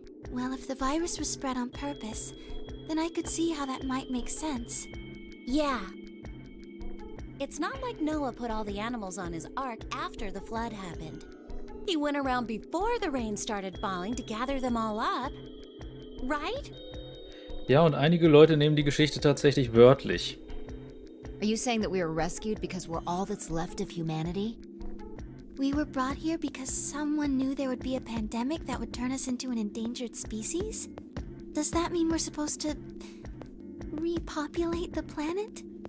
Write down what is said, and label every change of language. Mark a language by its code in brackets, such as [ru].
[en] Well, if the virus was spread on purpose, then I could see how that might make sense. Yeah. It's not like Noah put all the animals on his ark after the flood happened. He went around before the rain started falling to gather them all up. Right? [de] Ja, und einige Leute nehmen die Geschichte tatsächlich wörtlich. [en] Are you saying that we were rescued because we're all that's left of humanity? We were brought here because someone knew there would be a pandemic that would turn us into an endangered species? Does that mean we're supposed to repopulate the planet?